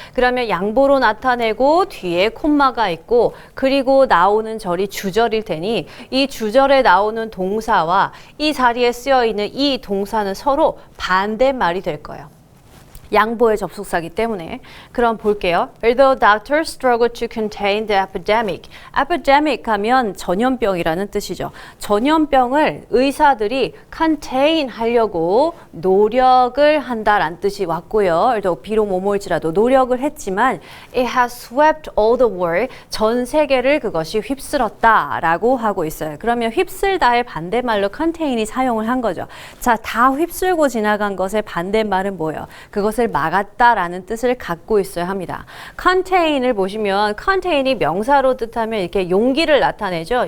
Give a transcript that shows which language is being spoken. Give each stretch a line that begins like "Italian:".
Korean: 그러면 양보로 나타내고 뒤에 콤마가 있고 그리고 나오는 절이 주절일 테니 이 주절에 나오는 동사와 이 자리에 쓰여 있는 이 동사는 서로 반대말이 될 거예요. 양보의 접속사이기 때문에. 그럼 볼게요.
English: Although doctors struggle to contain the epidemic.
Korean: epidemic 하면 전염병이라는 뜻이죠. 전염병을 의사들이 contain 하려고 노력을 한다라는 뜻이 왔고요. 비록 뭐뭐일지라도 노력을 했지만
English: it has swept all the world.
Korean: 전 세계를 그것이 휩쓸었다라고 하고 있어요. 그러면 휩쓸다의 반대말로 contain이 사용을 한 거죠. 자, 다 휩쓸고 지나간 것의 반대말은 뭐예요? 그것을 막았다라는 뜻을 갖고 있어야 합니다. contain을 보시면 contain이 명사로 뜻하면 이렇게 용기를 나타내죠.